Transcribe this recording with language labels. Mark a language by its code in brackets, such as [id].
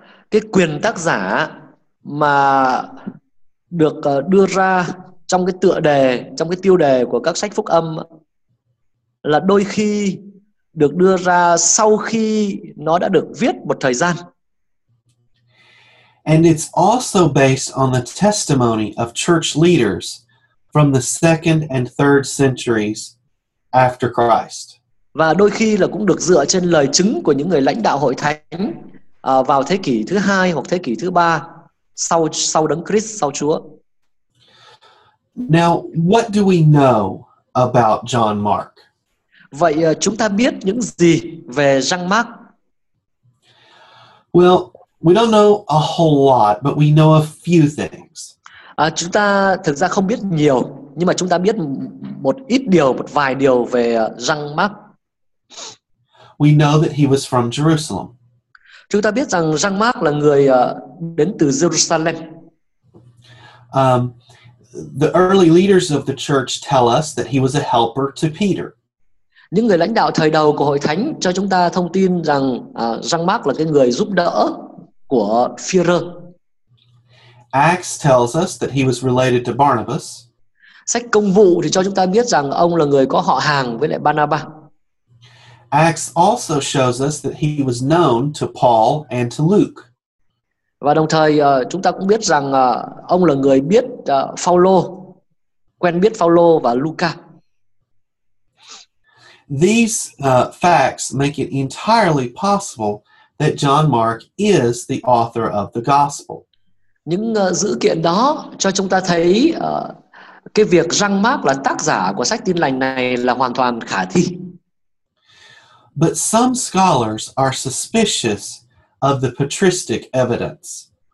[vi] Cái quyền tác giả mà được đưa ra trong cái tựa đề, trong cái tiêu đề của các sách phúc âm là đôi khi được đưa ra sau khi nó đã được viết một thời gian. [en] And it's also based on the testimony of church leaders from the second and third centuries after Christ. [vi] Và đôi khi là cũng được dựa trên lời chứng của những người lãnh đạo hội thánh vào thế kỷ thứ 2 hoặc thế kỷ thứ 3 sau đấng Christ, sau Chúa. [en] Now, what do we know about John Mark? [vi] Vậy chúng ta biết những gì về Jean Mark? [en] Well, we don't know a whole lot, but we know a few things. [vi] Chúng ta thực ra không biết nhiều, nhưng mà chúng ta biết một vài điều về Jean Mark. [en] We know that he was from Jerusalem. [vi] Chúng ta biết rằng Jean Mark là người đến từ Jerusalem. [en] The early leaders of the church tell us that he was a helper to Peter. [vi] Những người lãnh đạo thời đầu của hội thánh cho chúng ta thông tin rằng Jean Mark là cái người giúp đỡ của Phi-rơ. [en] Acts tells us that he was related to Barnabas. [vi] Sách Công vụ thì cho chúng ta biết rằng ông là người có họ hàng với lại Barnabas. [en] Acts also shows us that he was known to Paul and to Luke. [vi] Và đồng thời chúng ta cũng biết rằng ông là người biết Phaolô, quen biết Phaolô và Luca. [en] These facts make it entirely possible that John Mark is the author of the gospel. [vi] Những dữ kiện đó cho chúng ta thấy cái việc Jean Mark là tác giả của sách Tin lành này là hoàn toàn khả thi. [en] But some scholars are suspicious of the patristic evidence.